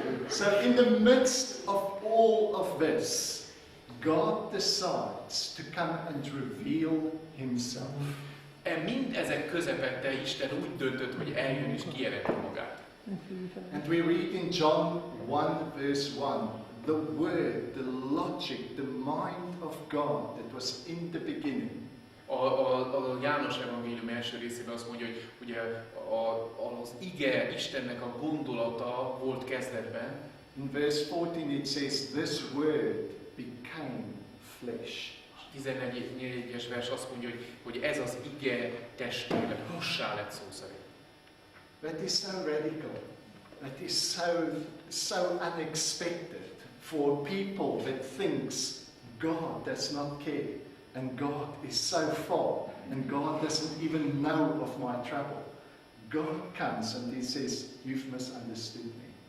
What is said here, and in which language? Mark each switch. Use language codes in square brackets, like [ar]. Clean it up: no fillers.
[en] So in the midst of all of this, God decides to come and reveal himself. [hu] Mind ezek közepette Isten úgy döntött, hogy eljön és kijelenti magát. [en] And we read in John 1 verse 1, the word, the logic, the mind of God that was in the beginning. [hu] A János evangélium első részében azt mondja, hogy ugye az ige, Istennek a gondolata volt kezdetben. [en] In verse 14 it says, this word became flesh. [hu] 14-es vers azt mondja, hogy ez az ige testé lett, hussá lett szó szerint. [en] That is so radical. That is so unexpected for people that thinks God does not care and God is so far and God doesn't even know of my trouble. God comes and he says, you've misunderstood me.